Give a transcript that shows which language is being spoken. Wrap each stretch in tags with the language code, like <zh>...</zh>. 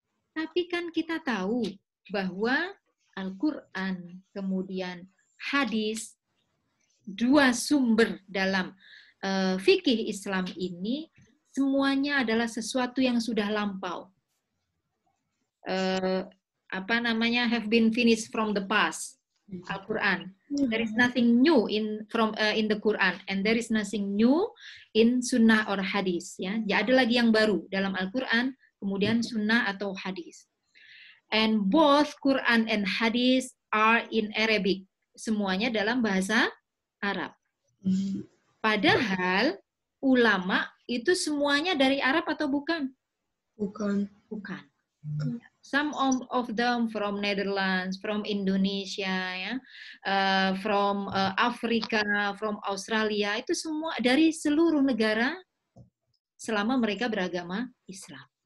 <id>Tapi kan kita tahu bahwa Al-Quran, kemudian hadis, 2 sumber dalam fikih Islam ini semuanya adalah sesuatu yang sudah lampau.</id> <en>Have been finished from the past. Al-Quran. There is nothing new in the Quran, and there is nothing new in sunnah or hadis.</en> <id>Ya, jadi ada lagi yang baru dalam Al-Quran, kemudian sunnah atau hadis.</id> <en>And both Quran and hadis are in Arabic.</en> <id>Semuanya dalam bahasa Arab. Padahal ulama itu semuanya dari Arab atau bukan? Bukan.</id> <en>Bukan. Some of them from Netherlands, from Indonesia, ya, from Afrika, from Australia,</en> <id>itu semua dari seluruh negara selama mereka beragama Islam.</id>